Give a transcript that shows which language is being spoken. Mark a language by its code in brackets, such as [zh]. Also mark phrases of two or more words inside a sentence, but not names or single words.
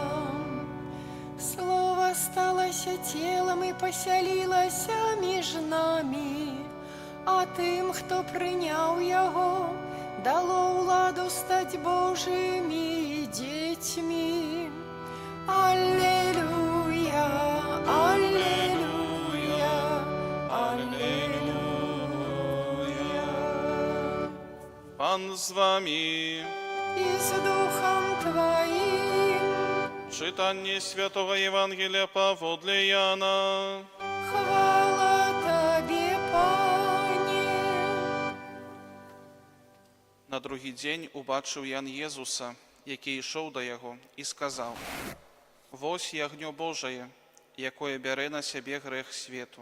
[be] Слово сталося телом і пасялілася між намі, а тым, хто прыняў яго, дало ўладу стаць Божымі дзецьмі. Аллелуя, аллелуя, аллелуя. [uk] Пан з вами. І з духом твоїм. Читання Святого Євангелія [be] паводле Яна. [uk] Хвала Тобі, Пане. [be] На другі дзень убачыў Ян Езуса, які ішоў да яго, і сказаў: «Вось ягнё Божае, якое бярэ на сябе грэх свету.